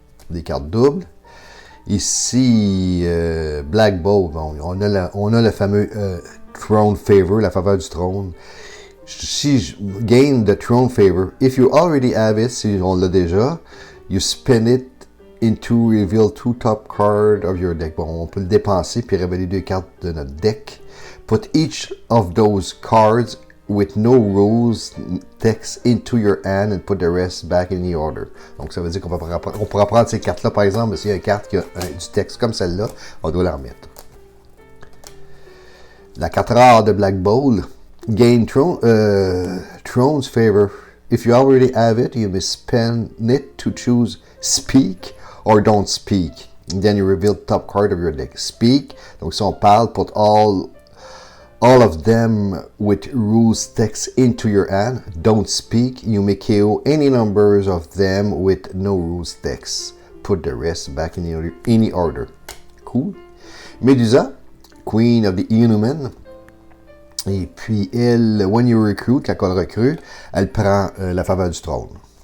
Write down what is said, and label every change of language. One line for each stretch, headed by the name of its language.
French: des cartes doubles. Ici, Black Bolt, bon, on a le fameux Throne Favor, la faveur du trône.
English: Si gain the Throne Favor, if you already have it,
French: si on l'a déjà,
English: you spin it into reveal 2 top cards of your deck.
French: Bon, on peut le dépenser puis révéler 2 cartes de notre deck.
English: Put each of those cards with no rules text into your hand and put the rest back in the order.
French: Donc ça veut dire qu'on pourra prendre ces cartes-là, par exemple, s'il y a une carte qui a du texte comme celle-là, on doit la remettre. La 4 rare de Black Bolt,
English: gain Throne's Favor. If you already have it, you may spend it to choose Speak or Don't Speak. And then you reveal the top card of your deck. Speak,
French: donc si on parle,
English: put all of them with rules text into your hand. Don't speak. You may KO any numbers of them with no rules text. Put the rest back in any order. Cool. Medusa, Queen of the Inhuman.
French: Et puis elle,
English: when you recruit,
French: quand on recrute, elle prend la faveur du trône.